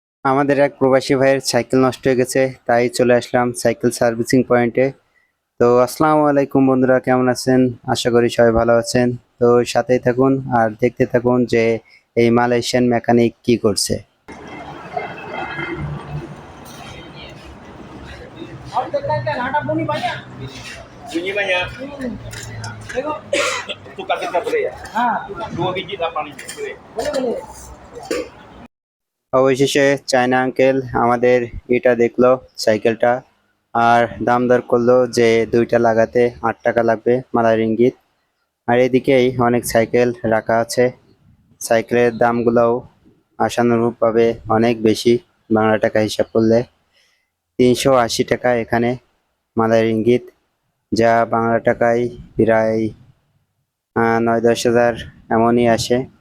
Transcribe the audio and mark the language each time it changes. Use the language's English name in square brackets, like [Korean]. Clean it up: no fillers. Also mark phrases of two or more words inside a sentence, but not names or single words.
[Bangla] আমাদের এক প্রবাসী ভাইয়ের সাইকেল নষ্ট হয়ে গেছে, তাই চলে আসলাম সাইকেল সার্ভিসিং পয়েন্টে। তো আসসালামু আলাইকুম বন্ধুরা, কেমন আছেন? আশা করি সবাই ভালো আছেন। তো সাথেই থাকুন আর দেখতে থাকুন যে এই মালয়েশিয়ান মেকানিক কি করছে। [Malay] Bunyi banyak. Tengok. Tukar kita boleh ya? Tukar. 2 biji 8 biji boleh. [Bangla] অবশেষে চায়না আঙ্কেল আমাদের এটা দেখলো, সাইকেলটা, আর দাম দর করলো যে দুইটা লাগাতে 8 টাকা লাগবে মালয় রিঙ্গিত। আর এদিকেই অনেক সাইকেল রাখা আছে। সাইকেলের দামগুলোও আশানুরূপভাবে অনেক বেশি, বাংলা টাকা হিসাব করলে 380 টাকা এখানে মালয় রিঙ্গিত, যা বাংলা টাকায় প্রায় 9-10 হাজার এমনই আসে।